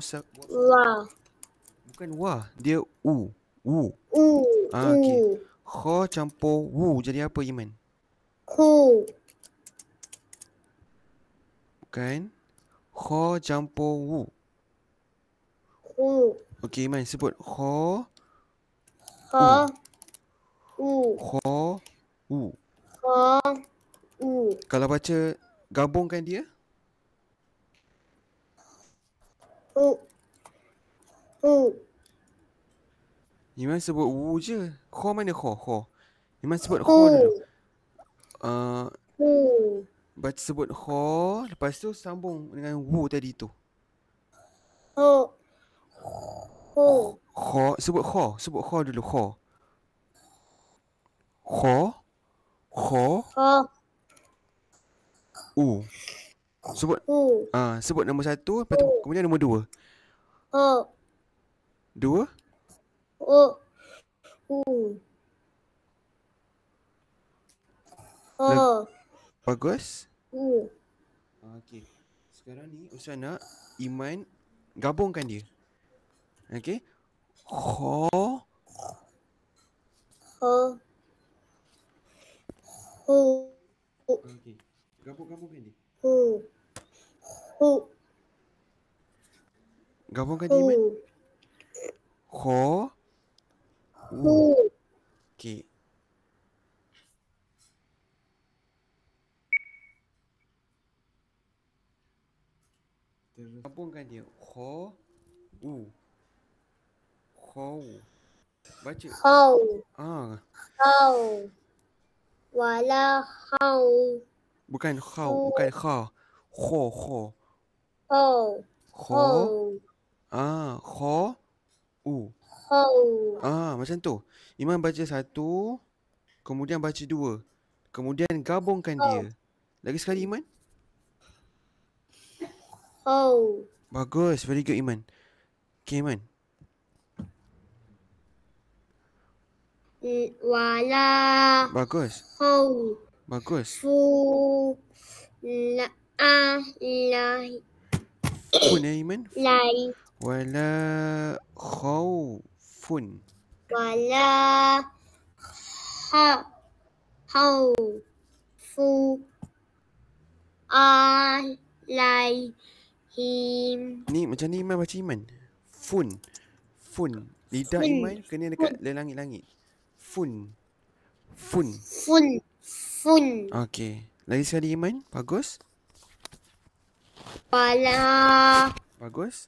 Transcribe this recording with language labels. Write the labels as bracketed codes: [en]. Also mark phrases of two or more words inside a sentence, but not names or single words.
[ms] Bukan wah, dia u. Okey. Kha campur wu jadi apa Iman? Ku. Bukan. Kho campur wu. Hu. Okey, Iman sebut kho, Kho. U. kho, wu. Kho. U. Kalau baca gabungkan dia. Hu. Hu. Iman sebut wu je. Kho mana kho? Kho. Iman sebut Hu. kho dulu. Hu. Baca sebut kho, lepas tu sambung dengan wu tadi tu. Hu. Hu. Kho, sebut kho dulu. Kho. Kho, Kho. u. Sebut U. sebut nombor 1, lepas tu kemudian nombor 2. Ho. 2. U. U. Ho. Bagus. U. Okey. Sekarang ni Ustaz nak Iman gabungkan dia. Okey. Kho. Ho. Hu. Okey. Gabungkan dia. Hu. Hu. Gabungkan dia Iman. Hu. Kho. Hu. Okey. Terus gabungkan dia. Kho. U. Kho. Baca. Hau. Ah, Hau. Wala hau. bukan khau, bukan kha. Kho. Hau. Kho. Hau. Kho. U. Hau. Macam tu. Iman baca 1, kemudian baca 2. Kemudian gabungkan dia. Lagi sekali Iman. Hau. Bagus, [en] very good Iman. Okay Iman. Wala. [ms] Bagus. Hau. Bagus. Fu. La. Lai. Fun ya Iman. Lai. [ar] Wala khawfun. Wala. Ha. Hau. Fu. Lai. Him. [ms] Ni macam ni Iman baca Iman. Fun. Lidah Fun. Iman kena dekat langit-langit. Fun. Fun. Okey. Lagi sekali Iman. Bagus. Wala. Bagus.